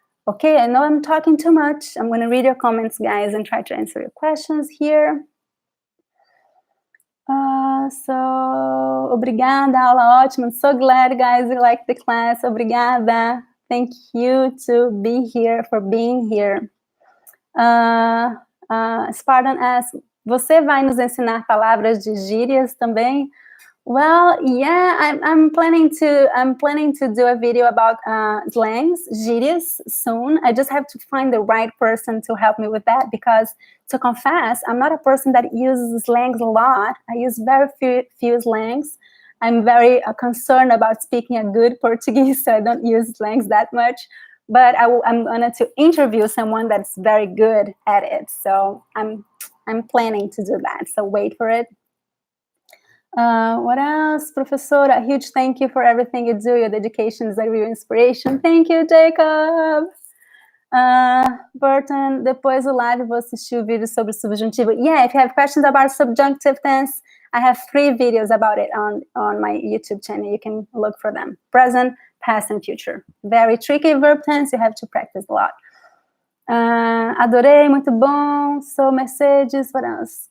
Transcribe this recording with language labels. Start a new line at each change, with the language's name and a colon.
English: Okay, I know I'm talking too much. I'm going to read your comments, guys, and try to answer your questions here. So,
Portuguese: obrigada, aula ótima.
English: I'm so glad, guys, you like the class.
Portuguese: Obrigada.
English: Thank you to be here, for being here. Spartan asks,
Portuguese: você vai nos ensinar palavras de gírias também?
English: Well, yeah, I'm planning to do a video about slangs, gírias, soon. I just have to find the right person to help me with that, because to confess, I'm not a person that uses slangs a lot. I use very few slangs. I'm very concerned about speaking a good Portuguese, so I don't use slangs that much. But I'm going to interview someone that's very good at it. So I'm planning to do that. So wait for it. What else? Professora, a huge thank you for everything you do. Your dedication is a real inspiration. Thank you, Jacob.
Portuguese: Burton, depois do live vou assistir o vídeo sobre subjuntivo.
English: Yeah, if you have questions about subjunctive tense, I have 3 videos about it on my YouTube channel. You can look for them. Present, past, and future. Very tricky verb tense. You have to practice a lot.
Portuguese: Adorei, muito bom.
English: So, Mercedes, what else?